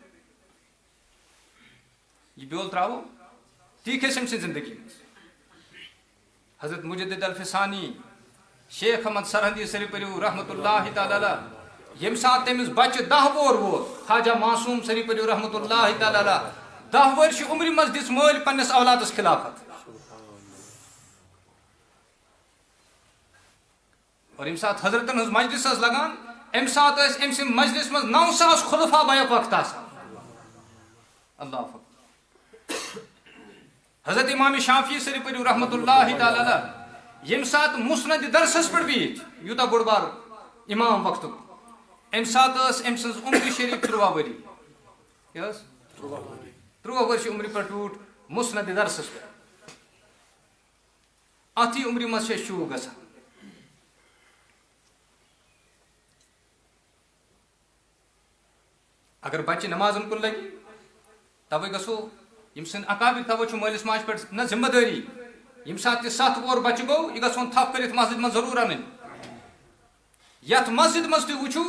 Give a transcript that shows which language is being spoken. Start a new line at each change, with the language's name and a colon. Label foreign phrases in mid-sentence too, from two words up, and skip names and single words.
Kashmiri: یہ بیول تراو تی کھسہِ أمۍ سٕنٛدِ زندگی منٛز حضرت مجدد الفسانی شیخ احمد سرحدی سری پٔرِو
Arabic: رحمتہ اللہ تعالیٰ علیہ
Kashmiri: ییٚمہِ ساتہٕ تٔمِس بچہ 10 وُہُر ووت خواجہ معصوم سری پٔرِو
Arabic: رحمتہ اللہ تعالیٰ علیہ
Kashmiri: 10 ؤرشہِ عمرِ منٛز دِژ مٲلۍ پننِس اولادس خلافت اور ییٚمہِ ساتہٕ حضرتن ہٕنٛز مجلس ٲس لگان امہِ ساتہٕ ٲسۍ أمۍ سٕنٛدِ مجلس منٛز 9,000 خلفا بیک وقت آسان
Arabic: اللہ اکبر
Kashmiri: حضرت امام شافعی سری پٔرِو
Arabic: رحمتہ اللہ تعالیٰ علیہ
Kashmiri: ییٚمہِ ساتہٕ مسند درسس پٮ۪ٹھ بِہِتھ یوٗتاہ بوٚڑ بار امام وقتُک امہِ ساتہٕ ٲس أمۍ سٕنٛز عمر شریٖف 13 ؤری کیٛاہ ٲس 13 ؤرشہِ عمرِ پٮ۪ٹھ بیوٗٹھ مسند درسس پٮ۪ٹھ اتھی عمرِ منٛز چھِ أسۍ چوٗک گژھان اگر بچہ نمازن کن لگی توے گژھو یم سن اکابر توے چھُ مٲلِس ماجہِ پٮ۪ٹھ نہ ذمہ دٲری یم ساتہٕ یہِ 7 وُہُر بچہ گوٚو یہِ گژھون تھپھ کٔرِتھ مسجد منٛز ضروٗر انٕنۍ یتھ مسجد منٛز تُہۍ وٕچھِو